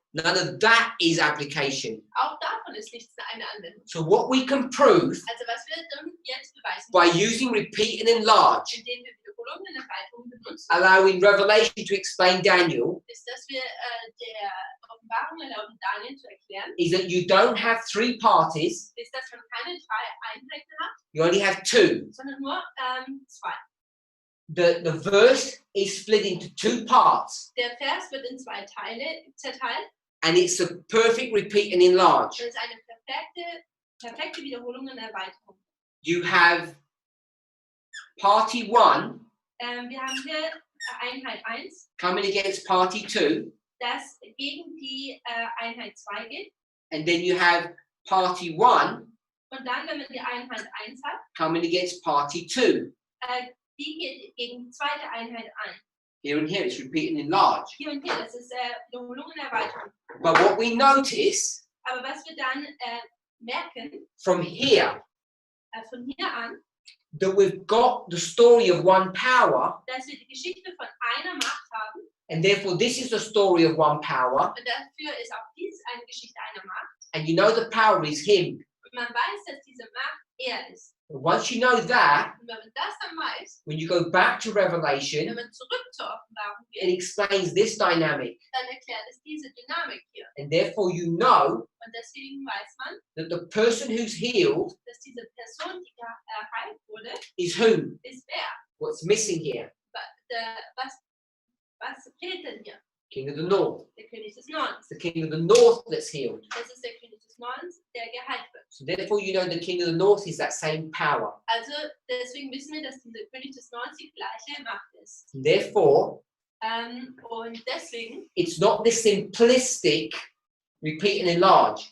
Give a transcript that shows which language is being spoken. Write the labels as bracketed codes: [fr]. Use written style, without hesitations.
[en] none of that is application. [de] auch davon ist nichts eine Anwendung. [en] So what we can prove [de] Also was wir dann jetzt beweisen [en] by [de] können, [en] using repeat and enlarge, [de] indem wir Wiederholungen und Erweiterungen benutzen, [en] allowing Revelation to explain Daniel, [de] ist, dass wir der Offenbarung erlauben, Daniel zu erklären, [en] is that you don't have three parties, [de] ist, dass man keine drei Einheiten hat, [en] you only have two. [de] sondern nur zwei. [en] The verse is split into two parts, [de] Der Vers wird in zwei Teile zerteilt. [en] and it's a perfect repeat and enlarge. [de] Das ist eine perfekte Wiederholung und Erweiterung. [en] You have party one [de] Wir haben hier Einheit 1, [en] coming against party two, [de] das gegen die Einheit 2 geht. [en] and then you have party one [de] Und dann, wenn man die Einheit 1 hat, [en] coming against party two. [de] die geht gegen die zweite Einheit ein. [en] Here and here, it's repeat and enlarge. [de] Hier und hier, das ist Wiederholung und Erweiterung. [en] But what we notice [de] Aber was wir dann merken, [en] from here, [de] von hier an, [en] that we've got the story of one power, [de] dass wir die Geschichte von einer Macht haben. [en] and therefore this is the story of one power, [de] Und dafür ist auch dies eine Geschichte einer Macht. [en] and you know the power is him. [de] Und man weiß, dass diese Macht er ist. [en] And once you know that, [de] Und wenn man das dann weiß, [en] when you go back to [de] wenn [en] Revelation, [de] man zurück zur Offenbarung [en] it [de] geht, [en] explains this dynamic, [de] dann erklärt es diese Dynamik hier. [en] and therefore you know [de] Und deswegen weiß man, [en] that the person who's healed [de] dass diese Person, die geheilt wurde, [en] is whom? [de] ist wer? [en] What's missing here? [de] Was fehlt denn hier? [en] King of the North. [de] Der König des Nordens. [en] It's the King of the North that's healed. [de] Das ist der König des Nordens, der geheilt wird. [en] So therefore you know the King of the North is that same power. [de] Also deswegen wissen wir, dass dieser König des Nordens die gleiche Macht ist. [en] And therefore, [de] Und deswegen [en] it's not this simplistic repeat and enlarge.